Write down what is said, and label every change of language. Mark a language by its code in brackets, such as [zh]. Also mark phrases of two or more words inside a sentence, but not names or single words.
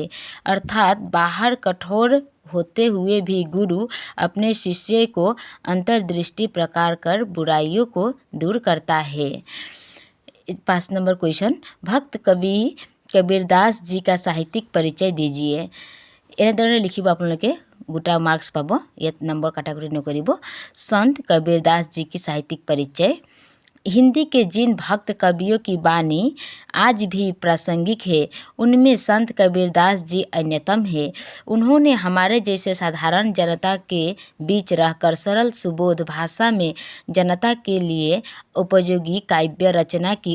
[hi] अर्थात बाहर कठोर होते हुए भी गुरु अपने शिष्य को अंतर्दृष्टि प्रकार कर बुराइयों को दूर करता है। 5 [en] number question, [hi] भक्त कवि कबीरदास जी का साहित्यिक परिचय दीजिए। [as] এনেদৰে লিখিব, আপোনালোকে গোটা মাৰ্কছ পাব, ইয়াত নম্বৰ কাটাগৰি নকৰিব। [hi] संत कबीरदास जी की साहित्यिक परिचय। हिंदी के जिन भक्त कवियों की वाणी आज भी प्रासंगिक है उनमें संत कबीरदास जी अन्यतम है। उन्होंने हमारे जैसे साधारण जनता के बीच रहकर सरल सुबोध भाषा में जनता के लिए उपयोगी काव्य रचना की।